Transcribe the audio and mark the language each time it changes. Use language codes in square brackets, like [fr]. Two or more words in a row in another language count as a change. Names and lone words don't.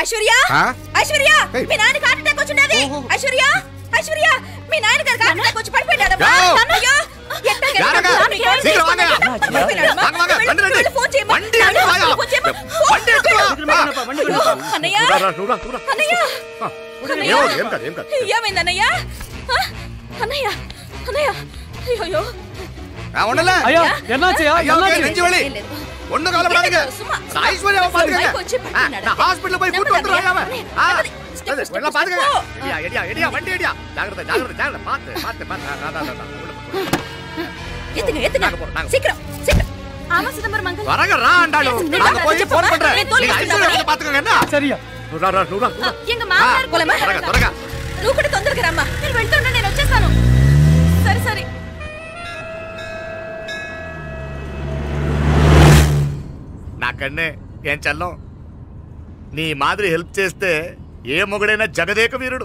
[te] ఐశ్వర్య ఐశ్వర్య మీ నాన్న హార్ట్ అటాక్ వచ్చినది ఐశ్వర్య ఐశ్వర్య మీ నాన్న గారికి హార్ట్ అటాక్ వచ్చి పడిపోయాడు అయ్యో ఏమైందన్నయ్య అన్నయ్య అన్నయ్య అయ్యో [ta] ஐயா என்னாச்சுயா என்னாச்சு நெஞ்சு வலி ஒண்ணு கவலைப்படாதீங்க ஐஸ்வர்யா பாத்துக்கங்க நான் ஹாஸ்பிடல்ல போய் கூட்டி வந்துறேன் அவன் எல்லாம் பாத்துக்கங்க எடியா வண்டி எடியா ஜாகிரதை ஜாகிரதை ஜாகிரதை பாத்து எத்துங்க சீக்கிரம் சீக்கிரம் ஆமா சிதம்பரம் அங்கிள் வரங்க ராண்டாளு நான் போய் ஃபோன் பண்றேன் நீங்க ஐஸ்வர்யா பாத்துக்கங்க என்ன சரியா நூரா எங்க மாமனார் போலமா [te] త్వరగా నువ్వు కూడా తొందరగా రమ్మా మీరు వెళ్తుండే నేను వచ్చేస్తాను సరే సరే నాకన్నే ఏం చల్లం నీ మాదిరి హెల్ప్ చేస్తే ఏ మొగుడైనా జగదేక వీరుడు.